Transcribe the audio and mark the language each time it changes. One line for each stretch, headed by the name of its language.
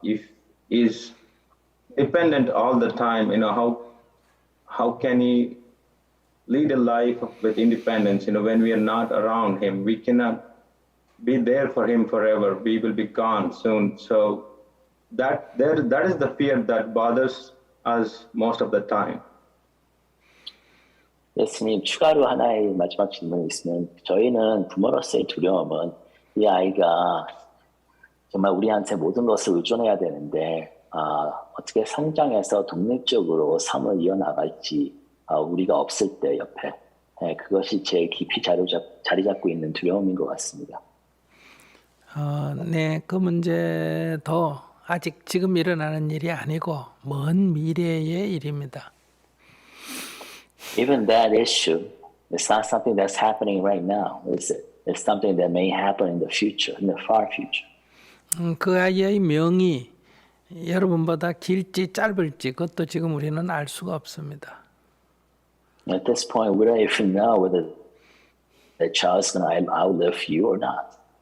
English: If he's dependent all the time, how can he lead a life with independence? When we are not around him, we cannot be there for him forever. We will be gone soon. So that is the fear that bothers us most of the time.
Korean: 예수님, 추가로 하나의 마지막 질문이 있으면 저희는 부모로서의 두려움은 이 아이가 정말 우리한테 모든 것을 의존해야 되는데 어떻게 성장해서 독립적으로 삶을 이어나갈지 우리가 없을 때 옆에 그것이 제일 깊이 자리 잡고 있는 두려움인 것 같습니다. 네, 그 문제도 아직 지금 일어나는 일이 아니고 먼 미래의 일입니다.
English: Even that issue, it's not something that's happening right now, is it? It's something that may happen in the future, in the far future.
Korean: 그 아이의 명이 여러분보다 길지 짧을지 그것도 지금 우리는 알 수가 없습니다.
English: At this point, we don't even know whether the child is going to outlive you or not.